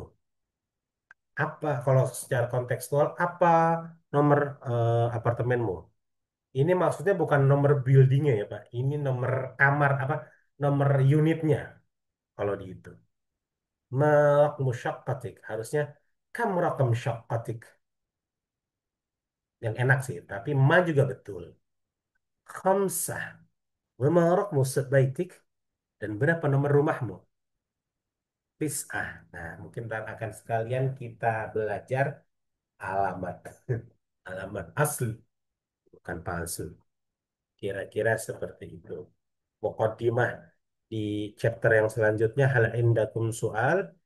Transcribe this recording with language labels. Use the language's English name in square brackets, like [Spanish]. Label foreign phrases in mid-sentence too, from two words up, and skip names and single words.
[Indonesian] Apa kalau secara kontekstual apa nomor apartemenmu? Ini maksudnya bukan nomor buildingnya ya Pak. Ini nomor kamar apa? Nomor unitnya kalau dihitung. [Arabic] ما رقم شقتك? Harusnya كم رقم شقتك? [Indonesian] Yang enak sih, tapi ma juga betul. [Arabic] خمسة. وما رقم بيتك? [Indonesian] Dan berapa nomor rumahmu? Tis'ah. Nah, mungkin ntar akan sekalian kita belajar alamat. Alamat asli, bukan palsu. Kira-kira seperti itu. Muqaddimah di chapter yang selanjutnya, [Arabic] هل عندكم [Indonesian] soal.